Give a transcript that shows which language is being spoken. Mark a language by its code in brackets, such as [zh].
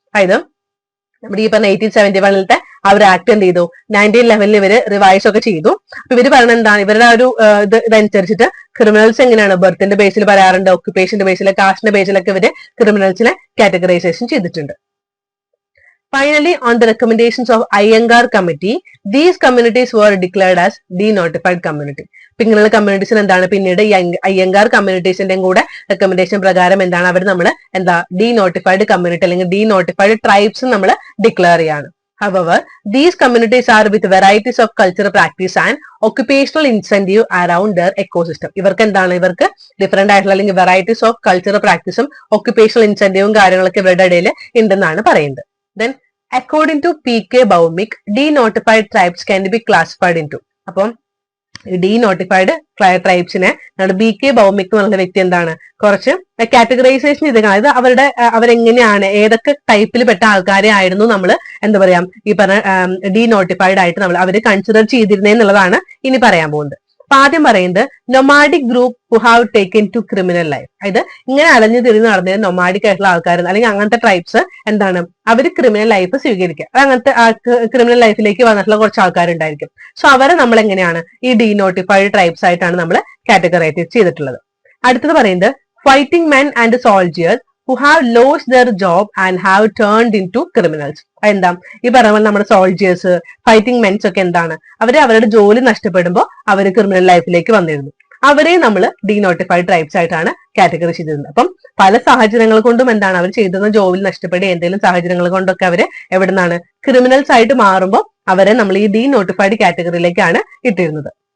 [ml] അതായത് നമ്മുടെ ഈ പറഞ്ഞ 1871 അവർ ആക്ട് എന്ത് ചെയ്തു, 1911 ഇവര് റിവൈസ് ഒക്കെ ചെയ്തു. അപ്പൊ ഇവര് പറയുന്നത് എന്താണ്, ഇവരുടെ ഒരു ഇതനുസരിച്ചിട്ട് ക്രിമിനൽസ് എങ്ങനെയാണ് ബർത്തിന്റെ ബേസിൽ പറയാറുണ്ട്, ഓക്യുപ്പേഷന്റെ ബേസിൽ, കാസ്റ്റിന്റെ ബേസിലൊക്കെ ഇവര് ക്രിമിനൽസിനെ കാറ്റഗറൈസേഷൻ ചെയ്തിട്ടുണ്ട്. [en] Finally, on the recommendations of Iyengar committee, these communities were declared as denotified community. [ml] ഇങ്ങനെയുള്ള കമ്മ്യൂണിറ്റീസിന് എന്താണ് പിന്നീട് ഈ അയ്യങ്കാർ കമ്മ്യൂണിറ്റീസിന്റെയും കൂടെ റെക്കമെൻഡേഷൻ പ്രകാരം എന്താണ് അവർ നമ്മൾ എന്താ ഡീനോട്ടിഫൈഡ് കമ്മ്യൂണിറ്റി അല്ലെങ്കിൽ ഡീനോട്ടിഫൈഡ് ട്രൈബ്സ് നമ്മൾ ഡിക്ലെയർ ചെയ്യാണ്. [en] However, these communities are with varieties of cultural practice and occupational incentive around their ecosystem. [ml] ഇവർക്ക് എന്താണ്, ഇവർക്ക് ഡിഫറെന്റ് ആയിട്ടുള്ള അല്ലെങ്കിൽ വെറൈറ്റീസ് ഓഫ് കൾച്ചറൽ പ്രാക്ടീസും ഒക്യുപ്പേഷണൽ ഇൻസെന്റീവും കാര്യങ്ങളൊക്കെ ഇവരുടെ ഇടയിൽ ഉണ്ടെന്നാണ് പറയുന്നത്. [en] Then, according to P.K. Bhaumik, denotified tribes can be classified into. [ml] അപ്പം ഡീനോട്ടിഫൈഡ് ട്രൈബ്സിനെ B.K. Bhaumik എന്നുള്ള വ്യക്തി എന്താണ് കുറച്ച് കാറ്റഗറൈസേഷൻ ചെയ്തേക്കണം. അതായത് അവരെങ്ങനെയാണ് ഏതൊക്കെ ടൈപ്പിൽ പെട്ട ആൾക്കാരെ ആയിരുന്നു നമ്മൾ എന്താ പറയാ ഈ പറഞ്ഞ ഡീനോട്ടിഫൈഡ് ആയിട്ട് നമ്മൾ അവര് കൺസിഡർ ചെയ്തിരുന്നേ എന്നുള്ളതാണ് ഇനി പറയാൻ പോകുന്നത്. അപ്പൊ ആദ്യം പറയുന്നത് [en] Nomadic group who have taken to criminal life. [ml] അതായത് ഇങ്ങനെ അലഞ്ഞു തിരിഞ്ഞ് നടന്നത് നൊമാഡിക് ആയിട്ടുള്ള ആൾക്കാർ അല്ലെങ്കിൽ അങ്ങനത്തെ ട്രൈബ്സ് എന്താണ് അവർ ക്രിമിനൽ ലൈഫ് സ്വീകരിക്കുക. അത് അങ്ങനത്തെ ക്രിമിനൽ ലൈഫിലേക്ക് വന്നിട്ടുള്ള കുറച്ച് ആൾക്കാരുണ്ടായിരിക്കും. സോ അവരെ നമ്മൾ എങ്ങനെയാണ് ഈ ഡീനോട്ടിഫൈഡ് ട്രൈബ്സ് ആയിട്ടാണ് നമ്മൾ കാറ്റഗറൈസ് ചെയ്തിട്ടുള്ളത്. അടുത്തത് പറയുന്നത് [en] Fighting men and soldiers who have lost their job and have turned into criminals. [ml] എന്താ ഈ പറയുമ്പോൾ നമ്മുടെ സോൾജിയേഴ്സ്, ഫൈറ്റിംഗ് മെൻസ് ഒക്കെ എന്താണ് അവരുടെ ജോലി നഷ്ടപ്പെടുമ്പോൾ അവർ ക്രിമിനൽ ലൈഫിലേക്ക് വന്നിരുന്നു. അവരെ നമ്മൾ ഡീനോട്ടിഫൈഡ് ട്രൈബ്സ് ആയിട്ടാണ് കാറ്റഗറി ചെയ്തിരുന്നത്. അപ്പം പല സാഹചര്യങ്ങൾ കൊണ്ടും എന്താണ് അവർ ചെയ്തിരുന്ന ജോലി നഷ്ടപ്പെടുക എന്തെങ്കിലും സാഹചര്യങ്ങൾ കൊണ്ടൊക്കെ അവര് എവിടെ നിന്നാണ് ക്രിമിനൽസ് ആയിട്ട് മാറുമ്പോൾ അവരെ നമ്മൾ ഈ ഡീനോട്ടിഫൈഡ് കാറ്റഗറിയിലേക്കാണ് ഇട്ടിരുന്നത്.